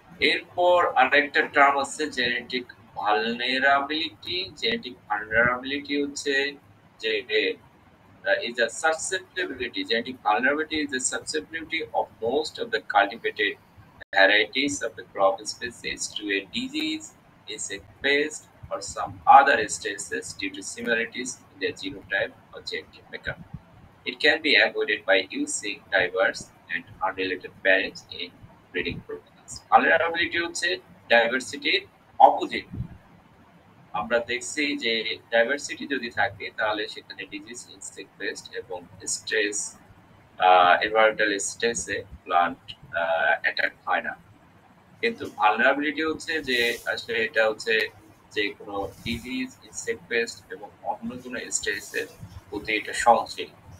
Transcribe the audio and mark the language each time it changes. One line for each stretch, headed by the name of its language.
Bangla: এরপর আরেকটা টার্ম আছে জেনেটিক ভালনারাবিলিটি। জেনেটিক ভালনারাবিলিটি হচ্ছে যে
English: is a susceptibility. Genetic vulnerability is the susceptibility of most of the cultivated varieties of the crop species to a disease, insect pest, or some other stresses due to similarities in their genotype or genetic makeup. It can be avoided by using diverse and unrelated parents in breeding programs. Vulnerability হচ্ছে diversity opposite.
Bangla: আমরা দেখছি যে diversity যদি থাকে তাহলে সেখানে disease, insect paste এবং stress, environmental স্ট্রেসে plant attack হয় না। কিন্তু ভালনারাবিলিটি হচ্ছে যে আসলে এটা হচ্ছে যে কোনো ডিজিজ, ইনসেক্ট পেস্ট এবং অন্য কোনো স্ট্রেসের প্রতি এটা সহনশীল।